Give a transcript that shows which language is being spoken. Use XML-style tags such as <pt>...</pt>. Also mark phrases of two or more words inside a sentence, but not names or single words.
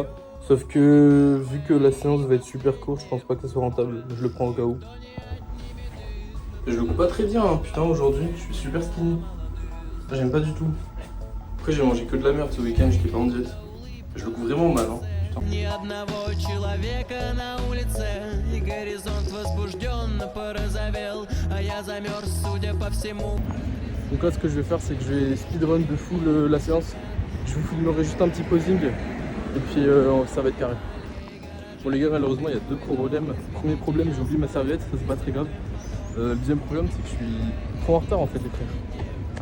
<fr>Sauf que, vu que la séance va être super courte, je pense pas que ça soit rentable. Je le prends au cas où. Je le coupe pas très bien, hein. Putain, aujourd'hui, je suis super skinny. J'aime pas du tout. Après, j'ai mangé que de la merde ce week-end, j'étais pas en diète. Je le coupe vraiment mal, hein.</fr> <ru>Ни одного человека на улице, и горизонт возбужденно порозовел, а я замерз, судя по всему.</ru> <fr>Donc là, ce que je vais faire, c'est que je vais speedrun de fou la séance. Je vous filmerai juste un petit posing et puis ça va être carré. Bon les gars, malheureusement, il y a deux problèmes. Premier problème, j'ai oublié ma serviette, ça c'est pas très grave. Le deuxième problème, c'est que je suis trop en retard en fait, les frères.</fr>